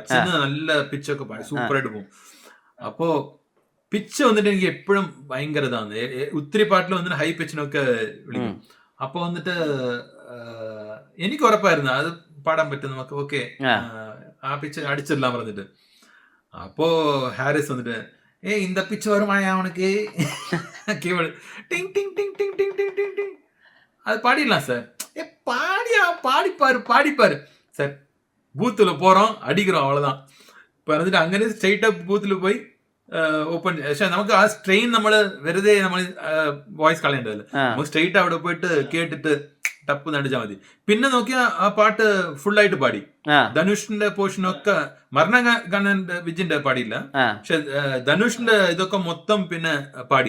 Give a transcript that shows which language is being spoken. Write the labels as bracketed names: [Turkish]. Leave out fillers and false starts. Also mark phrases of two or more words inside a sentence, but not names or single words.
[Malayalam] അച്ഛന് നല്ല പിച്ചൊക്കെ സൂപ്പറായിട്ട് പോകും. അപ്പോ പിച്ച് വന്നിട്ട് എനിക്ക് എപ്പോഴും ഭയങ്കര ഇതാണ്. ഒത്തിരി പാട്ടിൽ വന്നിട്ട് [English] high pitch [Malayalam] വിളിക്കും. അപ്പൊ വന്നിട്ട് എനിക്ക് ഉറപ്പായിരുന്നു അത് പാടാൻ പറ്റും നമുക്ക്. ഓക്കെ, ആ പിച്ച് അടിച്ചിടலாம் പറഞ്ഞിട്ട്. അപ്പോ ഹാരിസ് വന്നിട്ട് [Tamil] இந்த பிச்சு வருமாயா அவனுக்கு கீவேர்டு டிங் டிங் டிங் டிங் டிங் டிங் டிங் டிங் அது பாடிடலாம் சார். பாடிப்பாரு சார். பூத்துல போறோம், அடிக்கிறோம், அவ்வளவுதான். [Malayalam] ഇപ്പൊ എന്നിട്ട് അങ്ങനെ സ്ട്രെയിറ്റ് ബൂത്തിൽ പോയി ഓപ്പൺ. പക്ഷെ നമുക്ക് ആ സ്ട്രെയിൻ നമ്മള് വെറുതെ നമ്മൾ വോയിസ് കളയേണ്ടതല്ല. നമുക്ക് സ്ട്രെയിറ്റ് അവിടെ പോയിട്ട് കേട്ടിട്ട് ടപ്പ് നടിച്ചാൽ മതി. പിന്നെ നോക്കിയാ ആ പാട്ട് ഫുള്ളായിട്ട് പാടി. ധനുഷിന്റെ പോർഷനൊക്കെ മരണഗാനന്റെ വിജിന്റെ പാടിയില്ല, പക്ഷെ ധനുഷിന്റെ ഇതൊക്കെ മൊത്തം പിന്നെ പാടി.